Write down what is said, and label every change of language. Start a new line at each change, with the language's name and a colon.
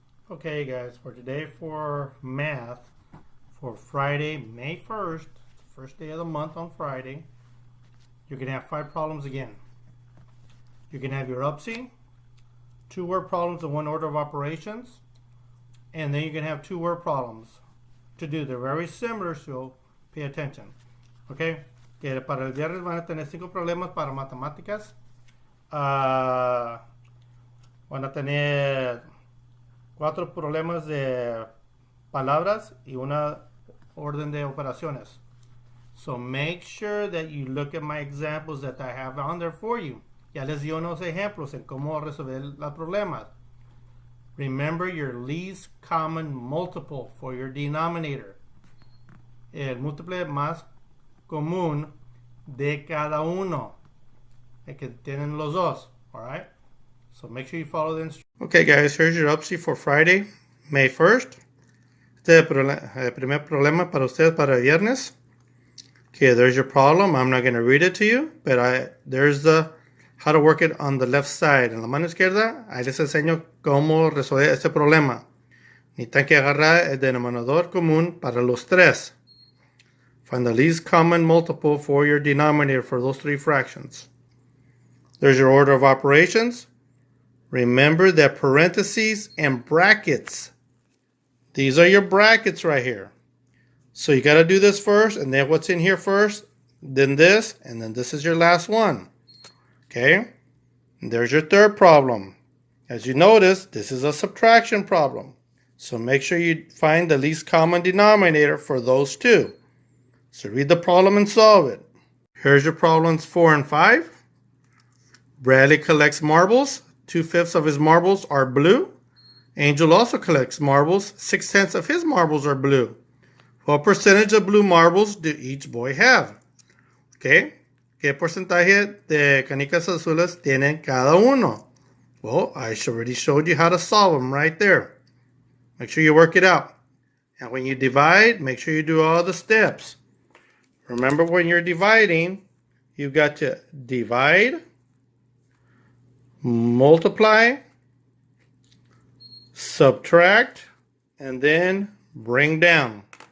English: Okay, guys, for today for math, for Friday, May 1st, first day of the month on Friday, you're going to have 5 problems again. You're going to have your UPSI, 2 word problems in 1 order of operations, and then you're going to have 2 word problems to do. They're very similar, so pay attention.
Spanish: Okay, que para el viernes van a tener 5 problemas para matemáticas. Van a tener 4 problemas de palabras y 1 orden de operaciones.
English: So make sure that you look at my examples that I have on there for you.
Spanish: Ya les di unos ejemplos en cómo resolver los problemas.
English: Remember your least common multiple for your denominator.
Spanish: El múltiple más común de cada uno. El que tienen los dos.
English: Alright? So make sure you follow the instructions. Okay, guys, here's your UPSI for Friday, May 1st.
Spanish: Este es el primer problema para ustedes para el viernes.
English: Okay, there's your problem. I'm not going to read it to you, but there's the how to work it on the left side.
Spanish: En la mano izquierda, ahí les enseño cómo resolver este problema. Necesitan que agarrar el denominador común para los 3.
English: Find the least common multiple for your denominator for those 3 fractions. There's your order of operations. Remember that parentheses and brackets. These are your brackets right here. So you got to do this first, and then what's in here first, then this, and then this is your last one. Okay? And there's your third problem. As you notice, this is a subtraction problem. So make sure you find the least common denominator for those 2. So read the problem and solve it. Here's your problems 4 and 5. Bradley collects marbles. 2/5 of his marbles are blue. Angel also collects marbles. 6/10 of his marbles are blue. What percentage of blue marbles do each boy have? Okay.
Spanish: ¿Qué porcentaje de canicas azules tienen cada uno?
English: Well, I already showed you how to solve them right there. Make sure you work it out. And when you divide, make sure you do all the steps. Remember, when you're dividing, you've got to divide, multiply, subtract, and then bring down.